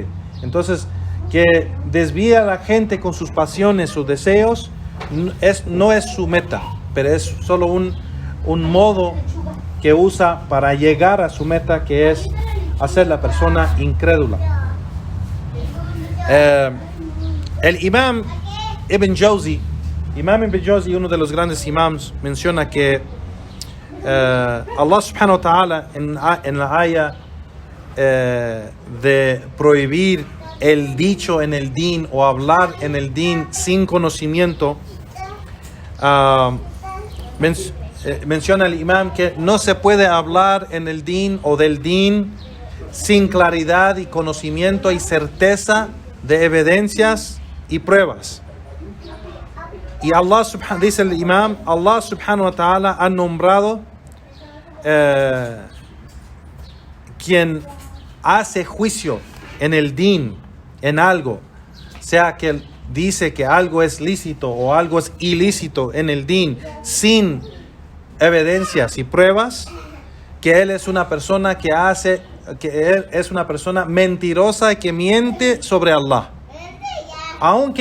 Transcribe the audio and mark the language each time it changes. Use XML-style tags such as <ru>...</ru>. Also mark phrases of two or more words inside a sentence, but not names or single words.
<es>Entonces, que desvía a la gente con sus pasiones, sus deseos, no es su meta, pero es solo un modo que usa para llegar a su meta, que es hacer la persona incrédula. El Imam Ibn Jawzi, uno de los grandes imams, menciona que</es> <ar>الله سبحانه وتعالى</ar> <es>en la aya de prohibir el dicho en el din o hablar en el din sin conocimiento, menciona el imam que no se puede hablar en el din o del din sin claridad y conocimiento y certeza de evidencias y pruebas. Y dice el imam,</es> <ar>الله سبحانه وتعالى</ar> <es>ha nombrado quien hace juicio en el din, en algo, sea que dice que algo es lícito o algo es ilícito en el din sin evidencias y pruebas, que él es una persona que él es una persona mentirosa y que miente sobre Allah, aunque</es>